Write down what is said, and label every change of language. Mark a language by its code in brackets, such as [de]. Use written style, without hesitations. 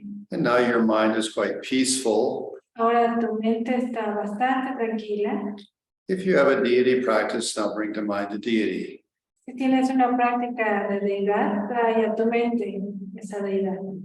[en] and now your mind is quite peaceful. [es] ahora tu mente está bastante tranquila. [en] If you have a deity practice, now bring to mind the deity. [es] Si tienes una práctica de deidad, trae a tu mente esa deidad.